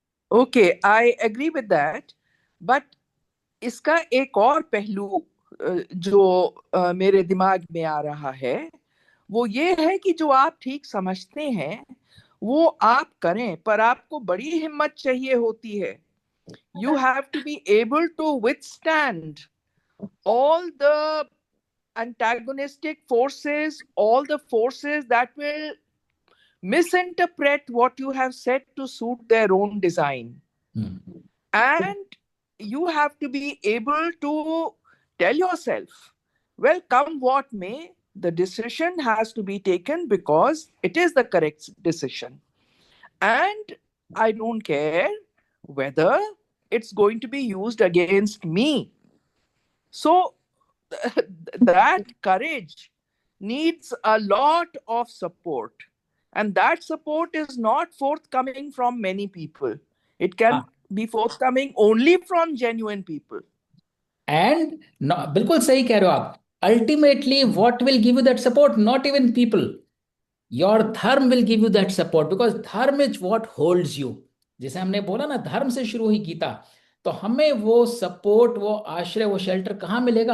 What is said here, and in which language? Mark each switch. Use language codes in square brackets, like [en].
[en] okay, I agree with that, [hi] but इसका एक और पहलू जो मेरे दिमाग में आ रहा है वो ये है कि जो आप ठीक समझते हैं वो आप करें, पर आपको बड़ी हिम्मत चाहिए होती है। [en] You have to be able to withstand all the antagonistic forces, all the forces that will misinterpret what you have said to suit their own design. And you have to be able to tell yourself, well, come what may, the decision has to be taken because it is the correct decision. And I don't care whether it's going to be used against me. So that courage needs a lot of support. And that support is not forthcoming from many people. It can be forthcoming only from genuine people. And [hi] बिल्कुल सही कह रहे हो आप। [en] Ultimately what will give you that support, not even people, your dharma will give you that support, because dharma is what holds you. [hi] जैसे हमने बोला ना, धर्म से शुरू हुई गीता, तो हमें वो सपोर्ट, वो आश्रय, वो शेल्टर कहाँ मिलेगा?